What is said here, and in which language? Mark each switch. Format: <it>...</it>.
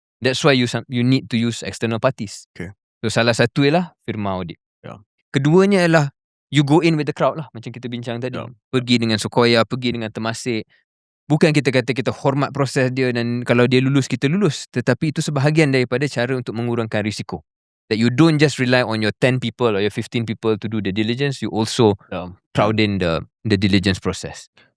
<en>That's why you need to use external parties. Okay.</en> <ms>So salah satu ialah firma audit.</ms> <en>Yeah.</en> <ms>Keduanya ialah</ms> <en>you go in with the crowd</en> <ms>lah, macam kita bincang tadi.</ms> <en>Yeah.</en> <ms>Pergi dengan Sequoia, pergi dengan Temasek. Bukan kita kata kita hormat proses dia dan kalau dia lulus, kita lulus. Tetapi itu sebahagian daripada cara untuk mengurangkan risiko.</ms> <en>That you don't just rely on your 10 people or your 15 people to do the diligence, you also crowd in the diligence process.</en>